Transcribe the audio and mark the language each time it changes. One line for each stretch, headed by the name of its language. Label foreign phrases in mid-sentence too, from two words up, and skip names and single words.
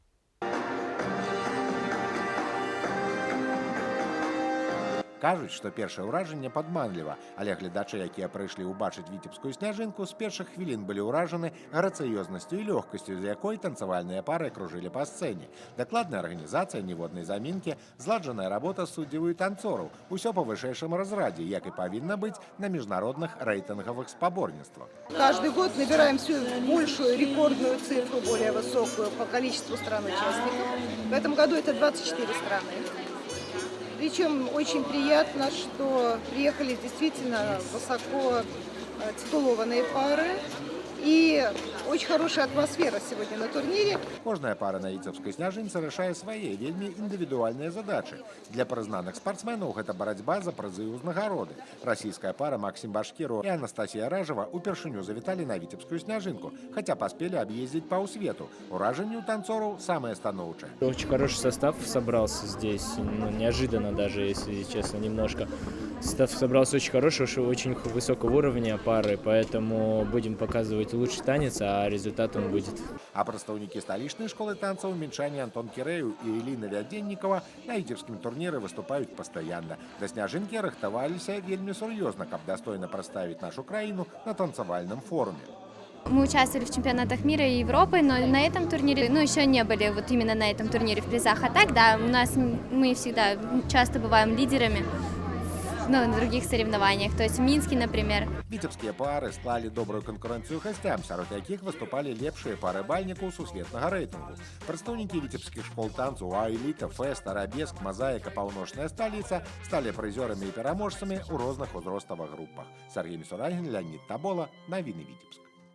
Belarusian: Кажуць, што першае ўражанне падманліва, але гледачы, якія прыйшлі ўбачыць віцебскую сняжынку, з першых хвілін былі ўражаны грацыёзнасцю і лёгкасцю, з якой танцавальныя пары кружылі па сцэне. Дакладная арганізацыя, ніводнай замінкі, зладжаная работа суддзяў і танцораў. Усё па вышэйшым разрадзе, як і павінна быць на міжнародных рэйтынгавых спаборніцтвах.
Russian: Каждый год набираем всю большую рекордную цифру, более высокую по количеству стран-участников. В этом году это 24 страны. Причем очень приятно, что приехали действительно высоко титулованные пары. И очень хорошая атмосфера сегодня на турнире.
Belarusian: Кожная пара на віцебскай сняжынцы рашае свае вельмі індывідуальныя задачы. Для прызнаных спартсменаў гэта барацьба за прызы і ўзнагароды. Расійская пара Максим Башкіру і Анастасія Ражева упершыню завіталі на віцебскую сняжынку, хаця паспелі аб'ездзіць паўсвету. Уражанні ў танцораў самае станоўчае.
Russian: Очень хороший состав собрался здесь, неожиданно даже, если честно, немножко. Состав собрался очень хороший, очень высокого уровня пары, поэтому будем показывать лучший танец, а результатом будет.
Belarusian: А прадстаўнікі сталічнай школы танцаў мінчане Антон Кірэў і Эліна Вядзеннікова на віцебскім турніры выступаюць пастаянна. Да сняжынкі рыхтаваліся вельмі сур'ёзна, каб дастойна прадставіць нашу краіну на танцавальным форуме.
Russian: Мы участвовали в чемпионатах мира и Европы, но на этом турнире, еще не были вот именно на этом турнире в призах. А так, да, мы всегда часто бываем лидерами. На других соревнованиях, то есть в Минске, например.
Belarusian: Віцебскія пары склалі добрую канкурэнцыю гасцям, сярод якіх выступалі лепшыя пары бальнікаў сусветнага рэйтынгу. Прадстаўнікі віцебскіх школ танцу «Эліта», «Фэст», «Арабеск», «Мазаіка», «Паўночная сталіца» сталі прызёрамі і пераможцамі ў розных узроставых групах. Сергей Мисурагин, Леонид Табола, Навіны Віцебск.